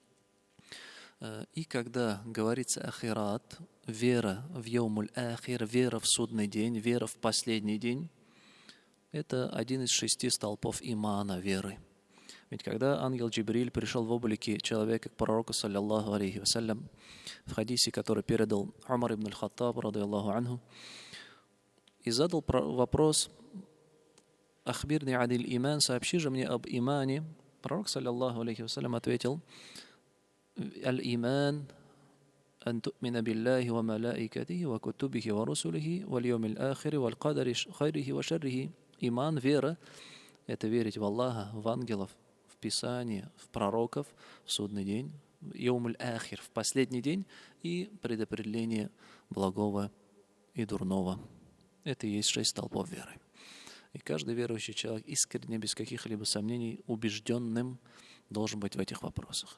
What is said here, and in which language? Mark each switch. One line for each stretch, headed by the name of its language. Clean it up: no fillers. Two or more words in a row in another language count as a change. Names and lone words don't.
Russian: И когда говорится ахират, вера в
Arabic: يوم الآخر,
Russian: вера в судный день, вера в последний день, это один из 6 столпов имана, веры. Ведь когда ангел Джибриль пришел в облике человека к пророку,
Arabic: صلى الله عليه وسلم,
Russian: в хадисе, который передал Умар ибн аль-Хаттаб,
Arabic: رضي الله عنه,
Russian: и задал вопрос:
Arabic: «أخبرني عن الإيمان,
Russian: сообщи же мне об имане». Пророк,
Arabic: صلى الله عليه وسلم, ответил: «Аль-иман أن تؤمن بالله وملائكته وكتبه ورسله واليوم الآخر والقدر خيره وشره».
Russian: Иман, вера — это верить в Аллаха, в ангелов, в Писание, в пророков, в судный день,
Arabic: يوم الآخر,
Russian: в последний день, и предопределение благого и дурного. Это и есть 6 столпов веры. И каждый верующий человек искренне, без каких-либо сомнений, убежденным должен быть в этих вопросах.